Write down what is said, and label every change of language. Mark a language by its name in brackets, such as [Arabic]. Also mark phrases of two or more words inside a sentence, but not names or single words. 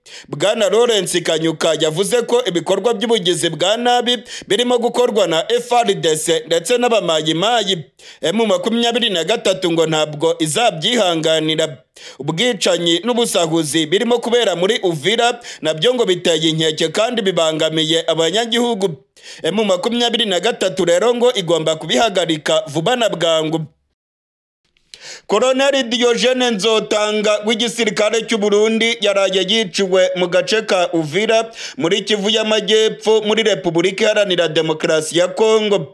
[Kinyarwanda] Bwana Lawrence Kanyuka yavuze ko ibikorwa by'ubugizi bwa nabi birimo gukorwa na FARDC ndetse n'abamayimayi. M23 ngo ntabwo izabyihanganira. Ubwicanyi n'ubusahuzi birimo kubera muri Uvira nabyo ngo biteye inkeke kandi bibangamiye abanyagihugu. M23 rero ngo igomba kubihagarika vuba na bwangu. Colonel Diogene Nzotanga w'igisirikare cy'u Burundi yaraye yiciwe mu gace ka Uvira muri Kivu y'Amajyepfo muri Repubulika Iharanira Demokarasi ya Kongo.